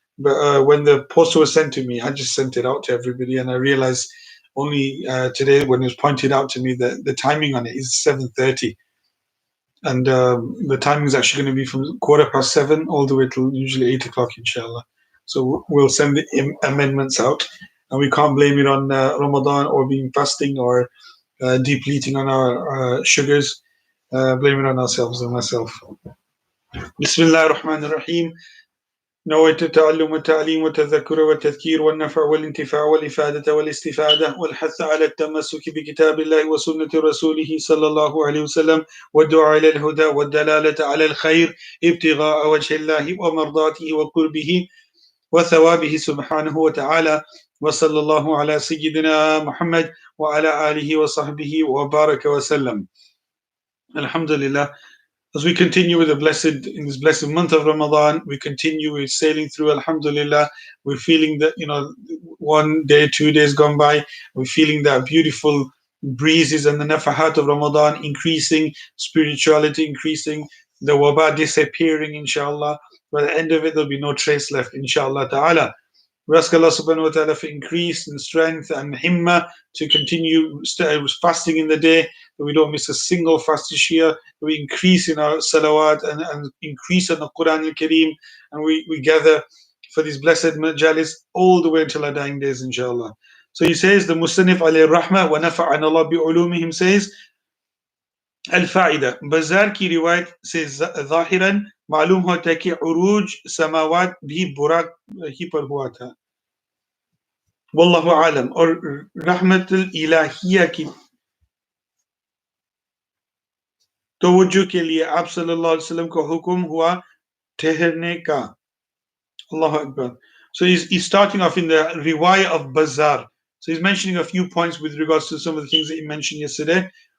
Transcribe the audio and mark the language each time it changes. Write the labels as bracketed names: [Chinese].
[English] But when the poster was sent to me, I just sent it out to everybody, and I realized only today when it was pointed out to me that the timing on it is 7:30, and the timing is actually going to be from 7:15 all the way till usually 8 o'clock, inshallah. So we'll send the amendments out, and we can't blame it on Ramadan or being fasting or depleting on our sugars. Blame it on ourselves and myself. [Arabic] Bismillah ar-Rahman ar-Rahim. نويت التعلم والتعليم والتذكر والتذكير والنفع والانتفاع والإفادة والاستفادة والحث على التمسك بكتاب الله وسنة رسوله صلى الله عليه وسلم والدعاء إلى الهدى والدلالة على الخير ابتغاء وجه الله ومرضاته وقربه وثوابه سبحانه وتعالى وصلى الله على سيدنا محمد وعلى آله وصحبه وبارك وسلم. Alhamdulillah. [English] As we continue with in this blessed month of Ramadan, we continue with sailing through, alhamdulillah. We're feeling that, 1 day, 2 days gone by, we're feeling that beautiful breezes and the nafahat of Ramadan increasing, spirituality increasing, the waba disappearing, inshallah. By the end of it, there'll be no trace left, inshallah ta'ala. We ask Allah subhanahu wa ta'ala for increase in strength and himma to continue fasting in the day, that we don't miss a single fast this year, that we increase in our salawat and increase in the Quran al-Kareem, and we gather for these blessed majalis all the way until our dying days, inshallah. So he says, the Musannif alayhi rahmah wa nafa'ana Allah bi ulumihim says, Al-Fa'ida, Bazar ki riwayat says, [Hindi] ظاهرا मालूम होता है कि उरूज समावात भी बुरा ही पर हुआ था, वल्लाहु आलम, और रहमतुल इलाहिया की तवज्जो के लिए आप सल्लल्लाहु अलैहि वसल्लम को हुक्म हुआ ठहरने का. [Arabic] Allahu Akbar. [English] So he's starting off in the riwayah of Bazar. So he's mentioning a few points with regards to some of the things that he mentioned yesterday.